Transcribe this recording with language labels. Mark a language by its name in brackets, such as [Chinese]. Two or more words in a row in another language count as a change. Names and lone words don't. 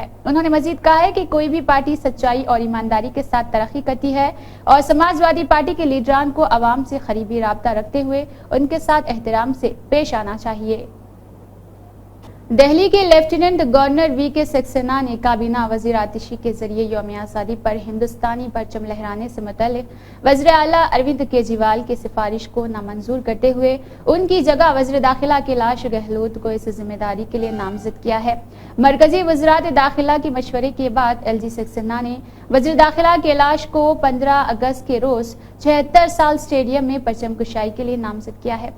[Urdu] انہوں نے مزید کہا ہے کہ کوئی بھی پارٹی سچائی اور ایمانداری کے ساتھ ترقی کرتی ہے اور سماجوادی پارٹی کے لیڈران کو عوام سے قریبی رابطہ رکھتے ہوئے ان کے ساتھ احترام سے پیش آنا چاہیے۔ دہلی کے لیفٹیننٹ گورنر VK سکسینہ نے کابینہ وزیر آتشی کے ذریعے یوم آزادی پر ہندوستانی پرچم لہرانے سے متعلق وزیر اعلیٰ اروند کیجریوال کی سفارش کو نامنظور کرتے ہوئے ان کی جگہ وزیر داخلہ کیلاش گہلوت کو اس ذمہ داری کے لیے نامزد کیا ہے۔ مرکزی وزارت داخلہ کے مشورے کے بعد LG سکسینہ نے وزیر داخلہ کیلاش کو 15 اگست کے روز 76 سال اسٹیڈیم میں پرچم کشائی کے لیے نامزد کیا ہے۔